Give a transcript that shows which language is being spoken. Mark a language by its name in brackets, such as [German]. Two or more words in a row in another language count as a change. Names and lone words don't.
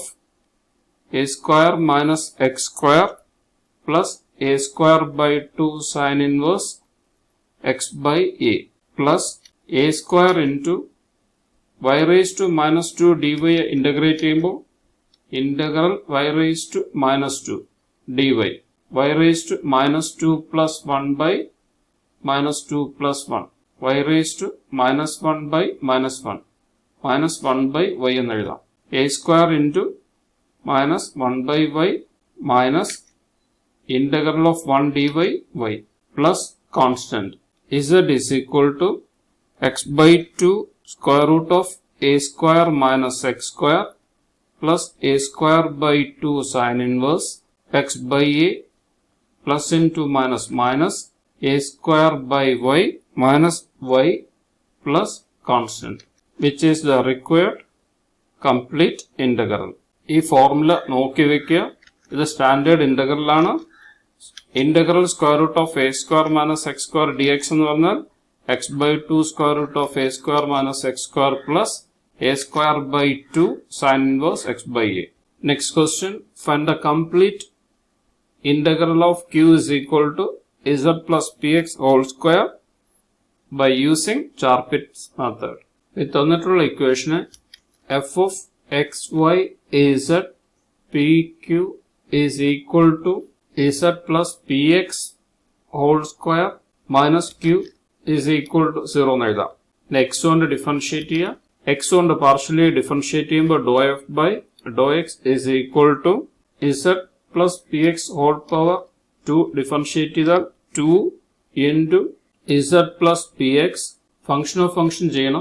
[English] a square minus x square plus a square by 2 sin inverse x by a plus a square into y raised to minus 2 dy integrate ചെയ്യുമ്പോൾ integral y raised to minus 2 dy, y raised to minus 2 plus 1 by minus 2 plus 1, y raised to minus 1 by minus 1, minus 1 by y [Malayalam] എന്ന് എഴുതാം. [English] a square into minus 1 by y minus integral of 1 dy y plus constant z is equal to x by 2 square root of a square minus x square plus a square by 2 sin inverse x by a plus into minus minus a square by y minus y plus constant, which is the required complete integral. [Malayalam] ഈ ഫോർമുല നോക്കി വെക്കുക. ഇത് [English] standard integral [Malayalam] ആണ്. [English] integral square root of a square minus x square dx [Malayalam] എന്ന് പറഞ്ഞാൽ [English] x by 2 square root of a square minus x square plus a square by 2 sin inverse x by a. Next question, find the complete integral of q is equal to z plus px whole square by using Charpit's method. With തന്നിട്ടുള്ള equation f of x y z pq is equal to z plus px whole square minus q is equal to 0 [Malayalam] എന്ന് എഴുതാം. x കൊണ്ട് ഡിഫറൻഷിയേറ്റ് ചെയ്യുക. x കൊണ്ട് [English] partially differentiate ചെയ്യുമ്പോൾ del f by del x is equal to z plus p x whole power 2 differentiate ചെയ്താൽ 2 into z plus p x function of function ചെയ്യണം.